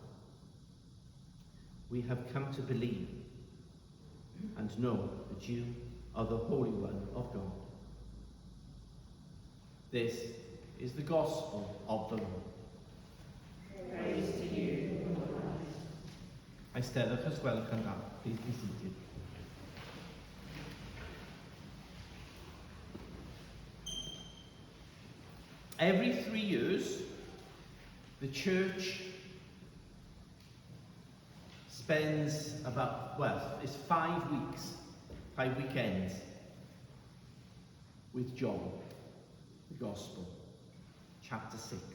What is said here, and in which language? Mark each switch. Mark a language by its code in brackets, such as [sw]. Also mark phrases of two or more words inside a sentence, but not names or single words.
[en] We have come to believe and know that you are the Holy One of God." This is the gospel of the Lord. Praise to you, O Lord. [cy] Eisteddwch os gwelwch yn dda. [en] Please be seated. Every 3 years, the church spends it's 5 weeks, 5 weekends with John, the Gospel, chapter 6.